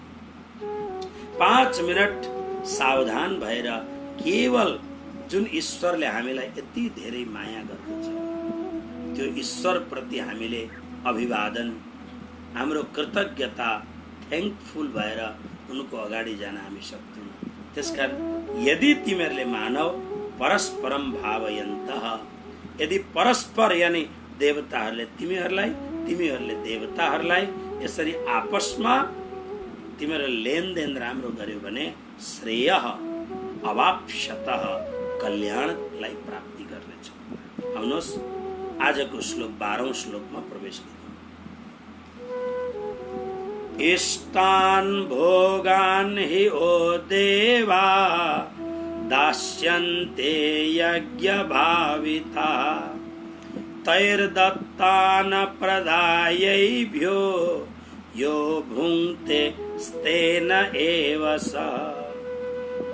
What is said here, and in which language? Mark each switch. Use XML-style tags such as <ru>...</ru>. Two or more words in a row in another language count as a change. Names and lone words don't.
<ne>5 मिनट सावधान भएर केवल जुन ईश्वरले हामीलाई यति धेरै माया गर्दछ, त्यो ईश्वर प्रति हामीले अभिवादन, हाम्रो कृतज्ञता, थ्याङ्कफुल भएर उनको अगाडि जान हामी सक्दैनौँ। त्यसकारण यदि तिमीहरूले</ne> <sa>मानव परस्परम भावयन्तः,</sa> <ne>यदि परस्पर यानी देवताहरूले तिमीहरूलाई, तिमीहरूले देवताहरूलाई यसरी आपसमा तिमीहरू लेनदेन राम्रो गर्यो भने</ne> <sa>श्रेय अवाप्स्यतः,</sa> <ne>कल्याणलाई प्राप्ति गर्नेछ। आउनुहोस् आजको श्लोक 12औं श्लोकमा प्रवेश गरौँ।</ne> <sa>इष्टान् भोगान् हि ओ देवा दास्यन्ते यज्ञभाविता, तैर्दत्तान् प्रदायैभ्यो यो भुङ्क्ते स्तेन एव सः।</sa>